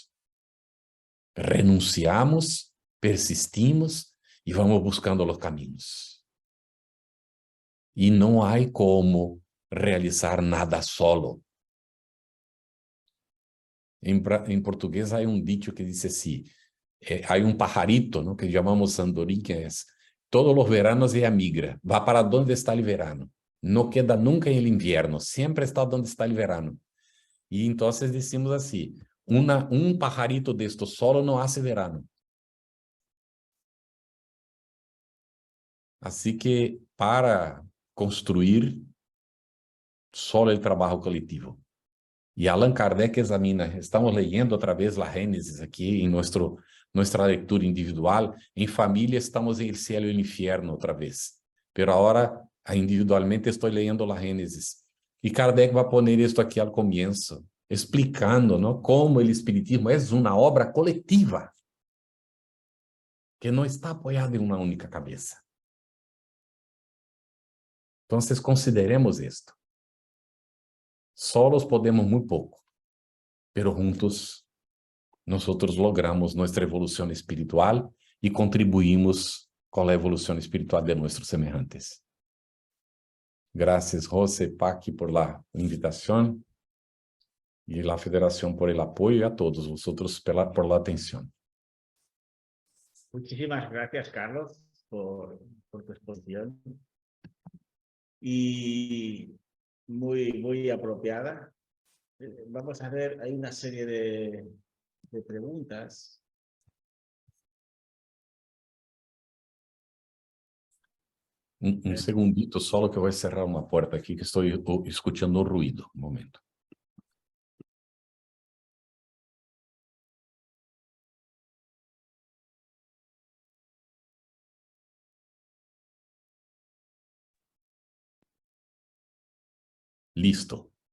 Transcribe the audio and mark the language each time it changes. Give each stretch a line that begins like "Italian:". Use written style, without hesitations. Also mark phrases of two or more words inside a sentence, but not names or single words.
Portuguese: Renunciamos, persistimos e vamos buscando os caminhos. E não há como realizar nada solo. Em português há um dicho que diz assim, há um
Spanish: pajarito, ¿no?
Portuguese: Que chamamos sandorim, que é:
Spanish: todos os veranos ella migra, va para donde está el verano, no queda nunca en el invierno, siempre está donde está el verano.
Portuguese: E então decimos assim,
Spanish: pajarito de esto solo no hace verano.
Portuguese: Assim que para construir
Spanish: solo el
Portuguese: trabalho coletivo. E Allan Kardec examina, estamos leyendo outra vez a Gênesis aqui em nossa leitura individual. Em família estamos em
Spanish: el cielo
Portuguese: e
Spanish: el infierno
Portuguese: outra vez. Pero agora, individualmente, estou leyendo a Gênesis. E Kardec vai poner isto aqui ao começo, explicando, ¿no? Como o espiritismo é uma obra coletiva, que não está apoiada em uma única cabeça. Então, consideremos isto. Solos podemos muito pouco, pero juntos nós logramos nossa evolução espiritual e contribuímos com a evolução espiritual de nossos semelhantes. Graças, José, Paqui,
Spanish: por la
Portuguese: invitação e la Federação
Spanish: por el
Portuguese: apoio, e a todos
Spanish: vosotros por la
Portuguese: atenção.
Spanish: Muchísimas gracias, Carlos, por tu exposición. Y muy apropiada. Vamos a ver, hay una serie de preguntas.
Portuguese: Um segundito solo que eu vou cerrar uma porta aqui, que estou escutando o ruído. Um momento.
Spanish: Listo.